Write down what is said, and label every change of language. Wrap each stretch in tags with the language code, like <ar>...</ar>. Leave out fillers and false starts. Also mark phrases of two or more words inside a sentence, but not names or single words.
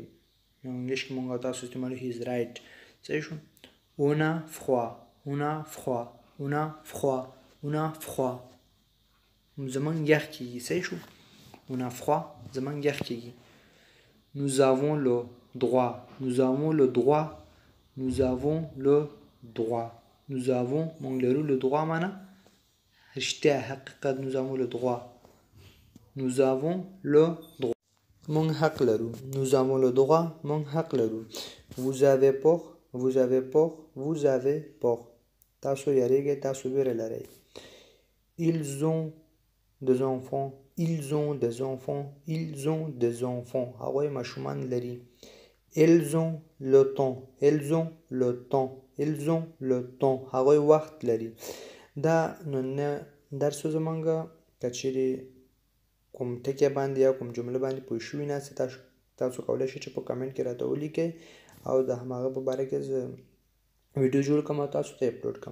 <ps>انګلیش کې مونږ تاسو استعمالو</ps> <en>he is right.</en> <ps>صحیح شو.</ps> <fr>on a froid</fr> <ps>زمونږ یخ کېږي. صحیح شو.</ps> <fr>on a froid</fr> <ps>زمونږ یخ کېږي.</ps> <fr>nous avons le droit</fr> <ps>مونږ لرو</ps> <fr>le droit</fr> <ps>معنا رښتیا حقیقت.</ps> <fr>nous avons le droit</fr> <ps>مونږ حق لرو. مونږ حق لرو.</ps> <fr>vous avez peur</fr> <ps>تاسو یریږئ تاسو ویره لرئ.</ps> <fr>ils ont des enfants</fr> <ps>هغوی ماشومان لري.</ps> <fr>elles ont le temps</fr> <ps>هغوی وخت لري. دا نن درس زمونږ که چیرې کوم ټکی باندې یا کوم جمله باندې پوه شوي ناست تاسو کولی شئ چې په کمنټ کې راته ولیکئ او د هماغه په باره کې زه ویډیو جوړ کړم او تاسو ته اپلوډ کړم.</ps>